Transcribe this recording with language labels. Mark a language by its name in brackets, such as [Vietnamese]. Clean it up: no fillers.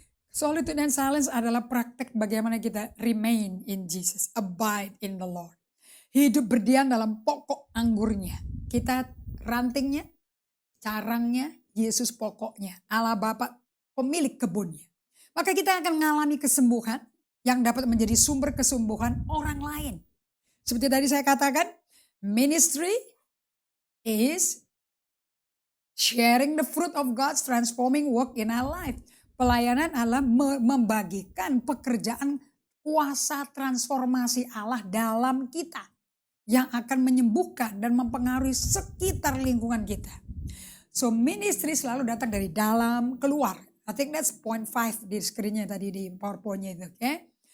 [Indonesian] Solitude and silence adalah praktek bagaimana kita [English] remain in Jesus, abide in the Lord. [Indonesian] Hidup berdiam dalam pokok anggurnya. Kita rantingnya, carangnya, Yesus pokoknya. Allah Bapa pemilik kebunnya. Maka kita akan mengalami kesembuhan yang dapat menjadi sumber kesembuhan orang lain. Seperti tadi saya katakan, [English] ministry is sharing the fruit of God's transforming work in our life. [Indonesian] Pelayanan adalah membagikan pekerjaan kuasa transformasi Allah dalam kita yang akan menyembuhkan dan mempengaruhi sekitar lingkungan kita. So ministry selalu datang dari dalam keluar. [English] I think that's point 5 [Indonesian] di screen-nya tadi di PowerPoint-nya itu. Okay?